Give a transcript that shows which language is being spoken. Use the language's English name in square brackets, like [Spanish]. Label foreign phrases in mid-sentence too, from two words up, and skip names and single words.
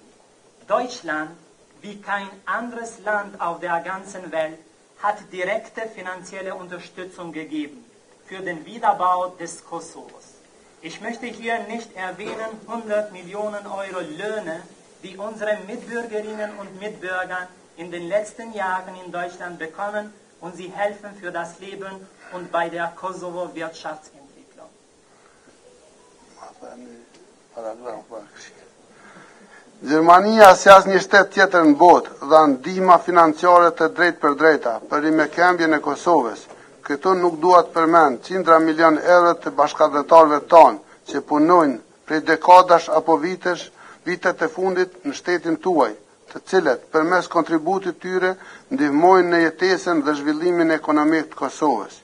[German] Deutschland, wie kein anderes Land auf der ganzen Welt, hat direkte finanzielle Unterstützung gegeben für den Wiederaufbau des Kosovos. Ich möchte hier nicht erwähnen 100 Millionen Euro Löhne, die unsere Mitbürgerinnen und Mitbürger in den letzten Jahren in Deutschland bekommen, und sie helfen für das Leben und bei der Kosovo-Wirtschaftsentwicklung. [Albanian] Gjermania si asnjë shtet tjetër në botë dha ndihma financiare të drejtpërdrejta për rimekëmbjen e Kosovës. Këtu nuk dua të përmend qindra milion euro të bashkëdhëntarëve tonë që punojnë prej dekadash apo vitet e fundit në shtetin tuaj, të cilët përmes kontributit tyre ndihmojnë në jetesën dhe zhvillimin ekonomik të Kosovës.